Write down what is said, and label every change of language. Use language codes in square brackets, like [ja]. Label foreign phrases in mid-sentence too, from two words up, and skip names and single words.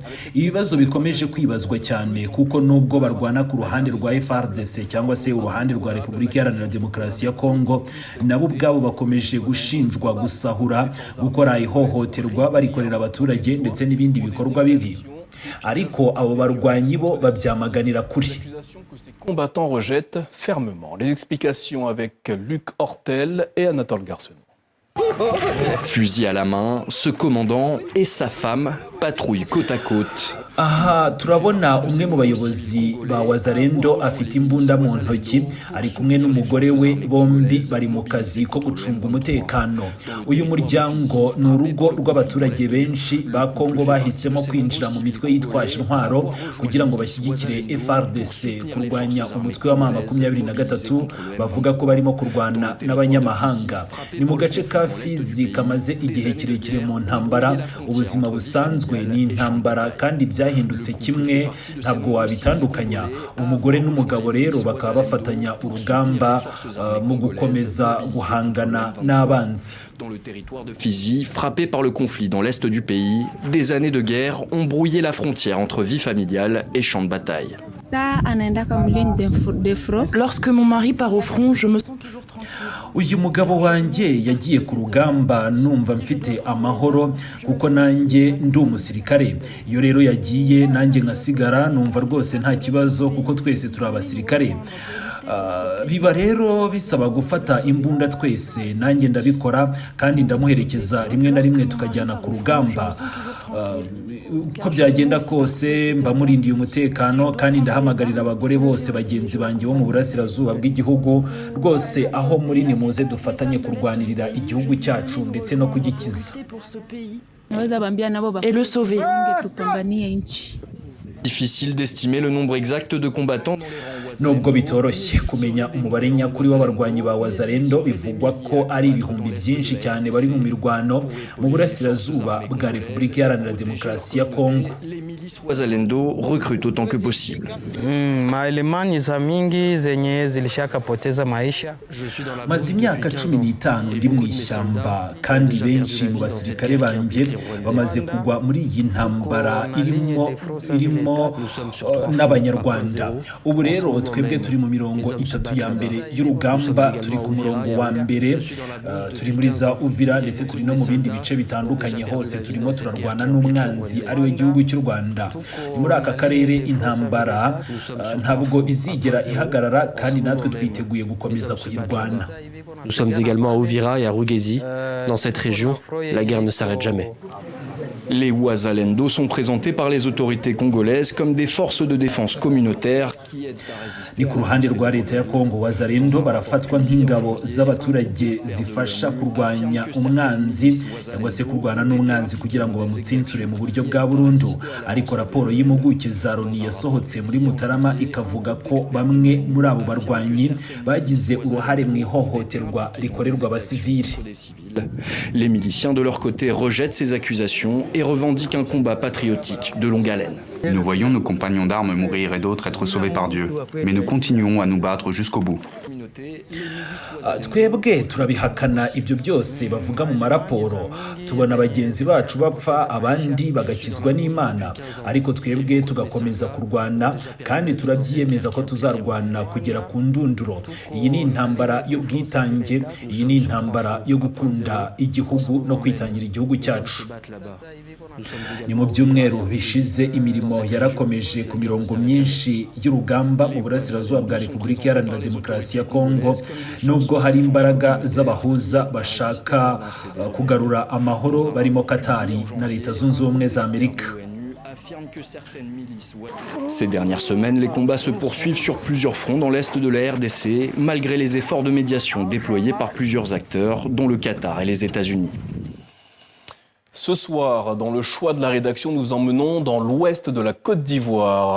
[rw] Ibibazo bikomeje kwibazwa cyane kuko nubwo barwana ku ruhande rwa FARDC cyangwa se uruhande rwa Repubulika Iharanira Demokarasi ya Kongo, nabo ubwabo bakomeje gushinjwa gusahura, gukora ihohoterwa barikorera abaturage ndetse n'ibindi bikorwa bibi. Ariko abo barwanyi bo babyamaganira kuri. [fr] Ces combattants rejettent fermement. Les explications avec Luc Hortel et Anatole Garcenou. Fusil à la main, ce commandant et sa femme patrouillent côte à côte. [rw] Aha turabona umwe mu bayobozi ba Wazalendo afite imbunda mu ntoki, ari kumwe n'umugore we, bombi bari mu kazi ko gucunga umutekano. Uyu muryango ni urugo rw'abaturage benshi ba Kongo bahisemo kwinjira mu mitwe yitwaje intwaro kugira ngo bashyigikire FARDC kurwanya umutwe wa M23 bavuga ko barimo kurwana n'abanyamahanga. Ni mu gace ka Fizi kamaze igihe kirekire mu ntambara, ubuzima busanzwe ni intambara kandi byahindutse kimwe, ntabwo wabitandukanya. Umugore n'umugabo rero bakaba bafatanya urugamba mu gukomeza guhangana n'abanzi. [fr] Dans le territoire de Fizi, frappé par le conflit dans l'est du pays, des années de guerre ont brouillé la frontière entre vie familiale et champ de bataille. Lorsque mon mari part au front, je me sens toujours tranquille. [rw] Uyu mugabo wanjye yagiye ku rugamba numva mfite amahoro kuko nanjye ndi umusirikare. Iyo rero yagiye nanjye ngasigara numva rwose nta kibazo kuko twese turi abasirikare. biba rero bisaba gufata imbunda twese, nanjye ndabikora kandi ndamuherekeza, rimwe na rimwe tukajyana ku rugamba. Uko byagenda kose mba murindiye umutekano kandi ndahamagarira abagore bose bagenzi banjye bo mu burasirazuba bw'igihugu rwose aho muri nimuze dufatanye kurwanirira igihugu cyacu ndetse no kugikiza [fr] Et le sauver. Difficile d'estimer le nombre exact de combattants dans les rangs voisins. [rw] nubwo bitoroshye kumenya umubare nyakuri w'abarwanyi ba Wazalendo, bivugwa ko ari ibihumbi byinshi cyane bari mu mirwano mu burasirazuba bwa Repubulika Iharanira Demokarasi ya Kongo. [fr] Les milices Wazalendo recrutent autant que possible. [sw] Maelewano za mingi zenye zilishakapoteza maisha. [rw] Maze imyaka 15 ndi mu ishyamba kandi benshi mu basirikare banjye bamaze kugwa muri iyi ntambara irimo n'abanyarwanda. Ubu rero twebwe turi mu mirongo itatu ya mbere y'urugamba, turi ku murongo wa mbere, turi muri za Uvira ndetse turi no mu bindi bice bitandukanye, hose turimo turarwana n'umwanzi ari we gihugu cy'u Rwanda. Ni muri aka karere intambara ntabwo izigera ihagarara kandi natwe twiteguye gukomeza kuyirwana. [fr] Nous sommes également à Uvira et à Rugezi. Dans cette région, la guerre ne s'arrête jamais. Les Wazalendo sont présentés par les autorités congolaises comme des forces de défense communautaires qui aident à résister. [rw] Ni ku ruhande rwa leta ya Kongo, Wazalendo barafatwa nk'ingabo z'abaturage zifasha kurwanya umwanzi cyangwa se kurwana n'umwanzi kugira ngo bamutsinsure mu buryo bwa burundu. Ariko raporo y'impuguke za Loni yasohotse muri Mutarama ikavuga ko bamwe muri abo barwanyi bagize uruhare mu ihohoterwa rikorerwa abasivili. [fr] Les miliciens de leur côté rejettent ces accusations et revendiquent un combat patriotique de longue haleine. Nous voyons nos compagnons d'armes mourir et d'autres être sauvés par Dieu, mais nous continuons à nous battre jusqu'au bout. [rw] Twebwe turabihakana ibyo byose bavuga mu maraporo, tubona bagenzi bacu bapfa abandi bagakizwa n'Imana, ariko twebwe tugakomeza kurwana kandi turabyiyemeza ko tuzarwana kugera ku ndunduro. Iyi ni intambara y'ubwitange, iyi ni intambara yo gukunda igihugu no kwitangira igihugu cyacu. Ni mu byumweru bishize imirimo yarakomeje ku mirongo myinshi y'urugamba mu burasirazuba bwa Repubulika Iharanira Demokarasi ya Kongo, nubwo hari imbaraga z'abahuza bashaka kugarura amahoro barimo Katari na Leta Zunze Ubumwe za Amerika. [fr] Ces dernières semaines, les combats se poursuivent sur plusieurs fronts dans l'est de la RDC, malgré les efforts de médiation déployés par plusieurs acteurs, dont le Qatar et les États-Unis. Ce soir, dans le choix de la rédaction, nous emmenons dans l'ouest de la Côte d'Ivoire.